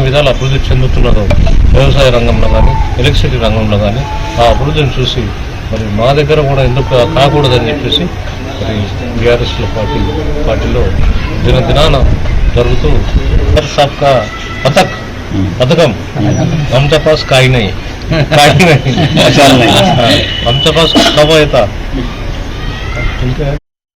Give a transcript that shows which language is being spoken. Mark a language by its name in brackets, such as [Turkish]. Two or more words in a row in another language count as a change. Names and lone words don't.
[Telugu] విధాలు అభివృద్ధి చెందుతున్నదో వ్యవసాయ రంగంలో కానీ ఎలక్ట్రిసిటీ రంగంలో కానీ ఆ అభివృద్ధిని చూసి మరి మా దగ్గర కూడా ఎందుకు కాకూడదని చెప్పేసి మరి బీఆర్ఎస్ పార్టీలో దినదినాన జరుగుతూ సాబ్కా పథకం [Marathi] आमच्या पास काही नाही आमच्या पास कवा येता.